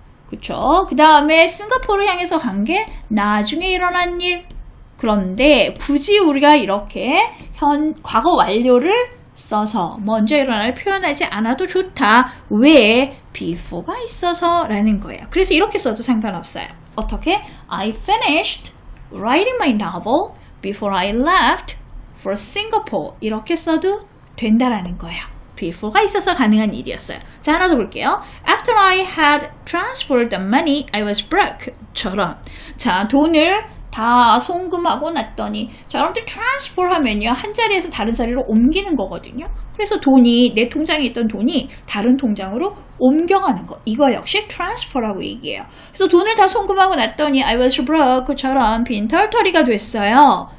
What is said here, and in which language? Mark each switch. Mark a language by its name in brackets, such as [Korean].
[Korean] 그쵸? 그 다음에 싱가포르 향해서 간 게 나중에 일어난 일. 그런데 굳이 우리가 이렇게 과거 완료를 써서 먼저 일어날 표현하지 않아도 좋다. 왜? before가 있어서 라는 거예요. 그래서 이렇게 써도 상관없어요. 어떻게? [English] I finished writing my novel before I left for Singapore. [Korean] 이렇게 써도 된다라는 거예요. before가 있어서 가능한 일이었어요. 자, 하나 더 볼게요. [English] After I had transferred the money, I was broke. [Korean] 처럼. 자, 돈을 다 송금하고 났더니, 자, 여러분들 transfer 하면요, 한 자리에서 다른 자리로 옮기는 거거든요. 그래서 돈이, 내 통장에 있던 돈이 다른 통장으로 옮겨가는 거. 이거 역시 transfer라고 얘기해요. 그래서 돈을 다 송금하고 났더니 [English] I was broke [Korean] 처럼 빈털터리가 됐어요.